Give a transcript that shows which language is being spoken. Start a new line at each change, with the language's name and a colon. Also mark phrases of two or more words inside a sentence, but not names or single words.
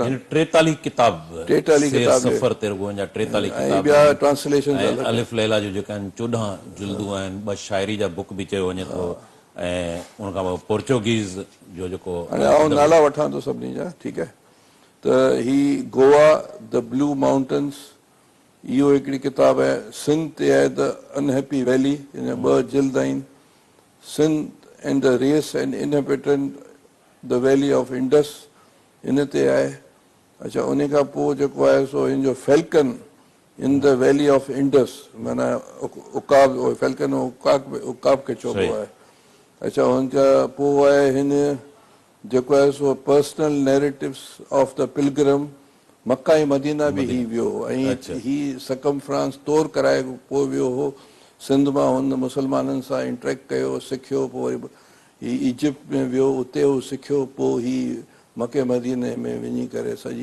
Sindhi: 43 किताब, 43 किताब सफ़र ते रुगो जा 43 ऐं किताब, ॿिया ट्रांसलेशन अलिफ लैला जो जेका आहिनि 14 जिल्दूं आहिनि, 2 शाइरी जा बुक बि चयो वञे थो, ऐं उन खां पोइ पोर्चुगीज़ जो जेको। हाणे आउं नाला वठां थो सभिनी जा, ठीकु आहे। त ही गोवा द ब्लू माउंटेन्स, इहो हिकिड़ी किताब आहे। सिंध ते आहे द अनहैप्पी वैली, हिन 2 जिल्द आहिनि। सिंध एंड द रेस एंड इनहेबिटेंट द वैली ऑफ इंडस, हिन ते आहे। अच्छा, उन खां पोइ जेको आहे सो हिन जो फैल्कन इन द वैली ऑफ इंडस, माना उकाब, फैल्कन उकाब खे चइबो आहे। अच्छा, हुनखां पोइ आहे हिन जेको आहे सो पर्सनल नैरेटिव्स ऑफ द पिलग्रम, मक्का ऐं मदीना बि ही वियो हो ऐं ही सकम फ्रांस तौर कराए पोइ वियो हो। सिंध मां हुन मुस्लमाननि सां इंटरेक्ट कयो, सिखियो। पोइ वरी ही इजिप्ट में वियो, उते हू सिखियो। पोइ ही मके मदीने में वञी करे सॼी